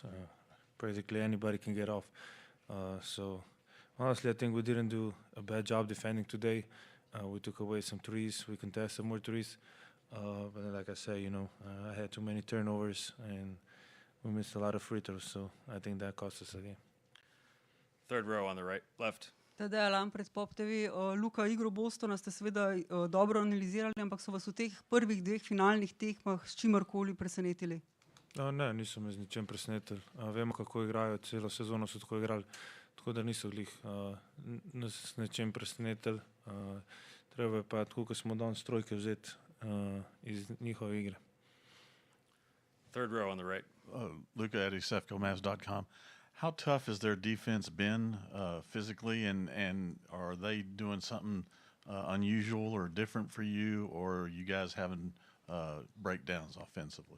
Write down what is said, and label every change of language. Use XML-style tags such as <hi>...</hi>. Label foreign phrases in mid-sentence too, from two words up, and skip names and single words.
<en>Practically anybody can get off. So honestly, I think we didn't do a bad job defending today. We took away some threes. We contested more threes. But like I said, I had too many turnovers and we missed a lot of free throws. So I think that cost us the game. Third row on the right, left. Tadeja Lampret, Pop TV.</en> <sl>Luka, igro Bostona ste seveda dobro analizirali, ampak so vas v teh prvih dveh finalnih tekmah s čimerkoli presenetili? Ne, niso me z ničem presenetili. Vemo, kako igrajo, celo sezono so tako igrali. Tako da niso glih nas s nečem presenetili. Treba je pa, tako kot smo danes trojke vzeti iz njihove igre.</sl> <en>Third row on the right. Luka at ESEFCOMavs.com. How tough has their defense been physically, and are they doing something unusual or different for you, or are you guys having breakdowns offensively?</en>